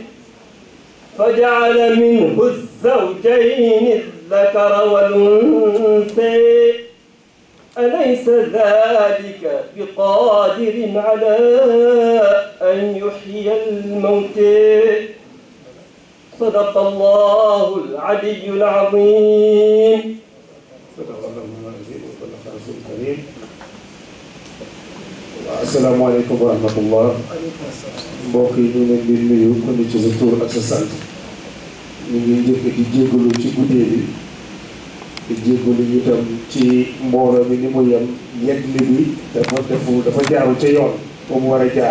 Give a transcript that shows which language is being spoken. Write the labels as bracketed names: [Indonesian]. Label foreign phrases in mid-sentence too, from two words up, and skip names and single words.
[Arabic] فجعل منه الزوجين الذكر والأنثى أليس ذلك بقادر على أن يحيي الموتى صدق الله العلي العظيم. السلام عليكم ورحمة الله. [Wolof] Mbokk yi ñu leen di nuyu ku ne ci sa tur ak sa sant. Ñu ngi njëkk di jéggalu ci guddee bi di jéggalu itam ci mbooloo mi ni mu yem yegli bi dafa jaarul ca yoon foo mu war a jaar.